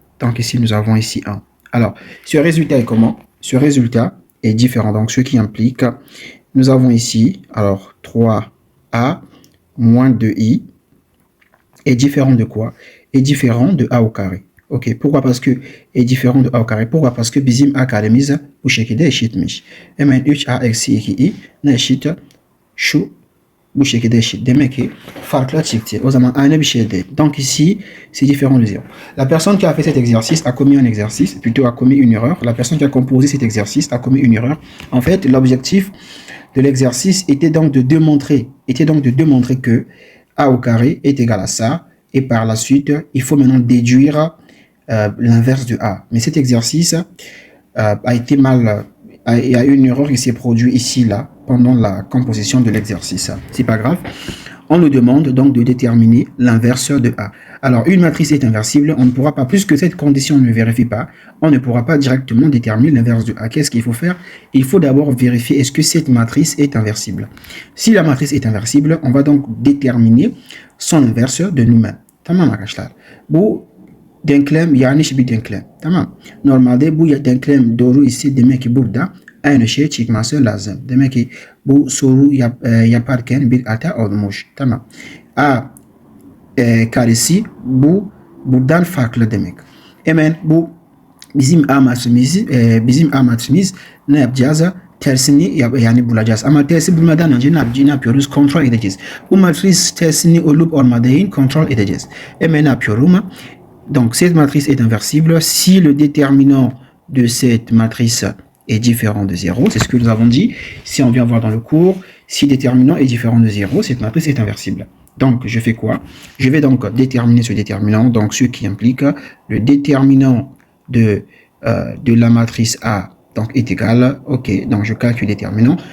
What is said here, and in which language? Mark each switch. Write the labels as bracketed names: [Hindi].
[French] Donc ici, nous avons ici 1. Alors, ce résultat est comment? Ce résultat est différent. Donc, ce qui implique, nous avons ici, alors, 3a moins 2i est différent de quoi? Est différent de a au carré. Ok, pourquoi? Parce que est différent de a au carré. Pourquoi? Parce que [Turkish] bizim a karemiz bu şekilde eşitmiş. Hemen 3a eksi 2i ne eşit? Şu bu şekilde eşit. Demek ki farklı çıktı. O zaman aynı bir şey değil. [French] Donc ici, c'est différent de 0. La personne qui a fait cet exercice a commis un exercice, plutôt a commis une erreur. La personne qui a composé cet exercice a commis une erreur. En fait, l'objectif de l'exercice était donc de démontrer que a au carré est égal à ça. Et par la suite, il faut maintenant déduire l'inverse de a. Mais cet exercice a été mal... Il y a une erreur qui s'est produite ici, là, pendant la composition de l'exercice. C'est pas grave. On nous demande donc de déterminer l'inverse de A. Alors, une matrice est inversible. On ne pourra pas, plus que cette condition ne vérifie pas, on ne pourra pas directement déterminer l'inverse de A. Qu'est-ce qu'il faut faire? Il faut d'abord vérifier est-ce que cette matrice est inversible. Si la matrice est inversible, on va donc déterminer son inverse de nous-mêmes. [Turkish] Tamam arkadaşlar. Bu denklem yanlış bir denklem. Tamam. Normalde bu denklem doğru ise demek ki burada aynı şey çıkması lazım. Demek ki bu soru yaparken bir hata olmuş. Tamam. A karesi buradan farklı demek. Hemen bu bizim A matrimiz ne yapacağız? Tersini yani bulacağız. Ama tersi bulmadan önce ne yapıyoruz? Kontrol edeceğiz. Bu matris tersini olup olmadığını kontrol edeceğiz. Hemen ne yapıyorum? [French] Donc, cette matrice est inversible si le déterminant de cette matrice est différent de 0. C'est ce que nous avons dit. Si on vient voir dans le cours, si le déterminant est différent de 0, cette matrice est inversible. Donc, je fais quoi? Je vais donc déterminer ce déterminant, donc ce qui implique le déterminant de la matrice A donc est égal, ok, donc je calcule le déterminant.